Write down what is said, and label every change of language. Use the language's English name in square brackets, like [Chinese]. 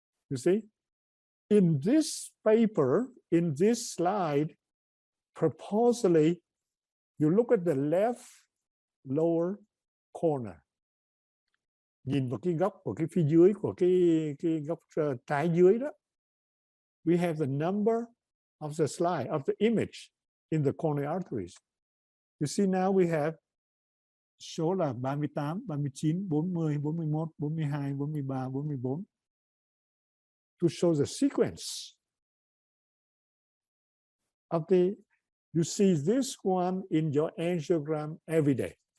[English] You see, in this paper, in this slide, purposely, you look at the left lower corner. [Vietnamese] Nhìn vào cái góc của cái phía dưới của cái góc trái dưới đó. [English] We have the number of the slide, of the image in the coronary arteries. You see now we have [Vietnamese] số là [English] 38, 39, 40, 41, 42, 43, 44 to show the sequence of the, you see this one in your angiogram every day.